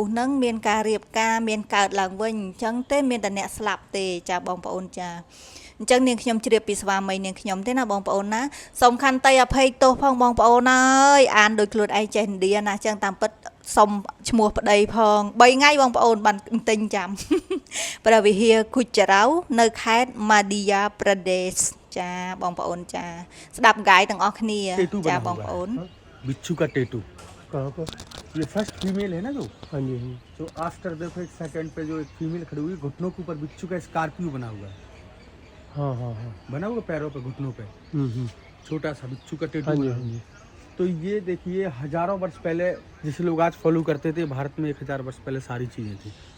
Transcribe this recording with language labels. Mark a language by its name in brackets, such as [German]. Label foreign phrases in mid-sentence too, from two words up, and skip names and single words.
[Khmer] ស្សហ្នឹងមានការរៀបការមានកើតឡើងវិញអញ្ចឹងទេមានតែអ្នកស្លាប់ទេចាបងប្អូនចាអញ្ចឹងនាងខ្ញុំជ្រាបពីស្វាមីនាងខ្ញុំទេណាបងប្អូនណាសូមខន្តីអភ័យទោសផងបងប្អូនអើយអានដោយខ្លួនឯងចេះឥណ្ឌាណាអញ្ចឹងតាមពិតសុំឈ្មោះប្តីផង3ថ្ងៃបងប្អូនបានទិញចាំព្រះវិហារខូចរ៉ាវនៅខេត្ត Madhya Pradesh ចាបងប្អូនចាស្ដាប់ગાຍទាំងអស់គ្នាចាបងប្អូន [Hindi] बिच्छू का टेटू कहाँ पर? ये [English] first female [Hindi] है ना जो हाँ जी तो आफ्टर देखो एक सेकंड पे जो एक फीमेल खड़ी हुई घुटनों के ऊपर बिच्छू का स्कॉर्पियो बना हुआ है हाँ हाँ हाँ बना हुआ पैरों पे घुटनों पे छोटा सा बिच्छू का टेटू हाँ जी बना हाँ हुआ। जी तो ये देखिए हजारों वर्ष पहले जिसे लोग आज फॉलो करते थे भारत में 1000 वर्ष पहले सारी चीजें थी।